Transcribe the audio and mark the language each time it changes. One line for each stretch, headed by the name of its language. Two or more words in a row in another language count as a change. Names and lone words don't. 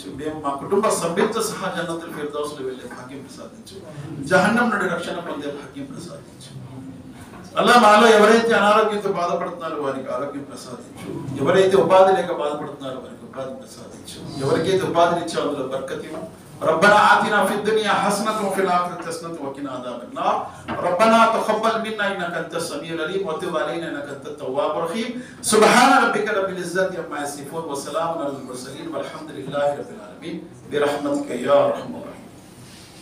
Telugu: మేము మా కుటుంబ సభ్యులతో సహా జన్నతుల్ ఫిర్దౌస్లో వెళ్ళే భాగ్యం ప్రసాదించు. జహన్నం నుండి రక్షణ పొందే భాగ్యం ప్రసాదించు. అలా మాలో ఎవరైతే అనారోగ్యంతో బాధపడుతున్నారో వారికి ఆరోగ్యం ప్రసాదించు. ఎవరైతే ఉపాధి లేక బాధపడుతున్నారో వారికి ఉపాధి ప్రసాదించు. ఎవరికైతే ఉపాధిని ఇచ్చావు అందులో బర్కతి.
Arabic: ربنا آتنا في الدنيا حسنة وفي الآخرة حسنة وقنا عذاب النار. ربنا تقبل منا إنك أنت السميع العليم وتب علينا إنك أنت التواب الرحيم. سبحان ربك رب العزة عما يصفون وسلام على المرسلين والحمد لله رب العالمين برحمتك يا أرحم الراحمين.